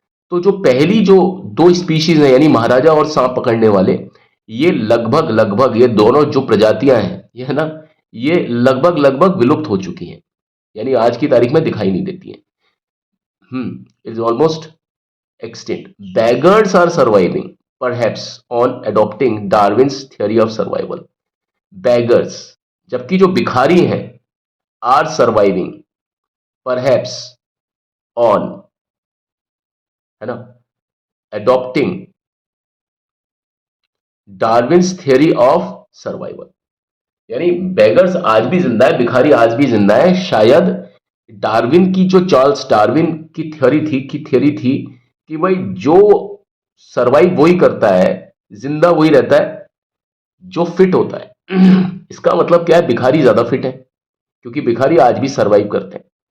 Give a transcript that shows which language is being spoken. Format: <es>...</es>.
<hi>तो जो पहली जो दो स्पीशीज हैं यानी महाराजा और सांप पकड़ने वाले, ये लगभग लगभग ये दोनों जो प्रजातियां हैं ये है ना, ये लगभग लगभग विलुप्त हो चुकी हैं, यानी आज की तारीख में दिखाई नहीं देती हैं।</hi> <en>Is almost extinct. Beggars are surviving, perhaps on adopting Darwin's theory of survival. Beggars,</en> <hi>जबकि जो भिखारी हैं,</hi> <en>are surviving, perhaps on, है ना, adopting Darwin's theory of survival.</en> <hi>यानी बेगर्स आज भी जिंदा है, भिखारी आज भी जिंदा है, शायद डार्विन की जो चार्ल्स डार्विन की थ्योरी थी कि भाई जो सरवाइव वही करता है, जिंदा वही रहता है जो फिट होता है। इसका मतलब क्या है, भिखारी ज्यादा फिट है क्योंकि भिखारी आज भी सरवाइव करते हैं।</hi>